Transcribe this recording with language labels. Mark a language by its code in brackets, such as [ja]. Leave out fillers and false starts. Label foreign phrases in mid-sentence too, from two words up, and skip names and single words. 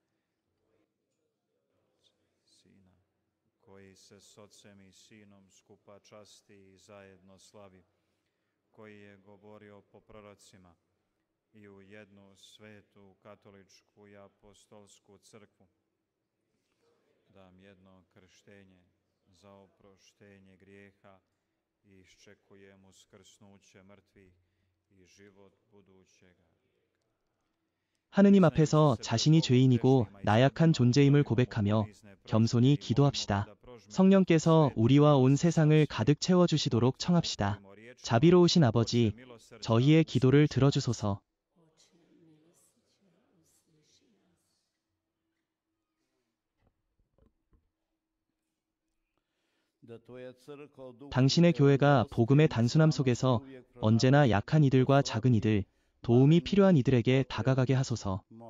[hr] Sina, koji se s Ocem i Sinom skupa časti i zajedno slavi, koji je govorio po prorocima i u jednu svetu katoličku i apostolsku crkvu, dam jedno krštenje za oproštenje grijeha i iščekujem uskrsnuće mrtvih i život budućega. [ko] 하느님 앞에서 자신이 죄인이고 나약한 존재임을 고백하며 겸손히 기도합시다. 성령께서 우리와 온 세상을 가득 채워주시도록 청합시다. 자비로우신 아버지, 저희의 기도를 들어주소서. 당신의 교회가 복음의 단순함 속에서 언제나 약한 이들과 작은 이들, 도움이 필요한 이들에게 다가가게 하소서.